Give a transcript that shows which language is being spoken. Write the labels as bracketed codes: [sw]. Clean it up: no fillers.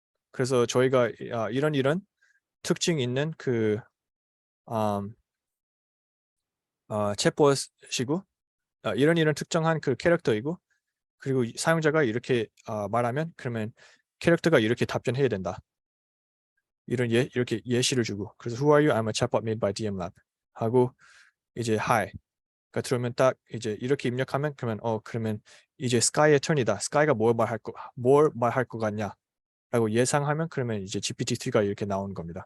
[ko] 그래서 저희가 이런 특징 있는 챗봇이고 이런 특정한 그 캐릭터이고 그리고 사용자가 이렇게 말하면 그러면 캐릭터가 이렇게 답변해야 된다. 이렇게 예시를 주고 그래서 [en] Who are you? I'm a chatbot made by DMLab [ko] 하고 이제 [en] Hi. [ko] 그러니까 들어오면 딱 이제 이렇게 입력하면 그러면 이제 Sky의 턴이다. Sky가 뭘 말할 것 같냐? 라고 예상하면 그러면 이제 GPT-3가 이렇게 나오는 겁니다.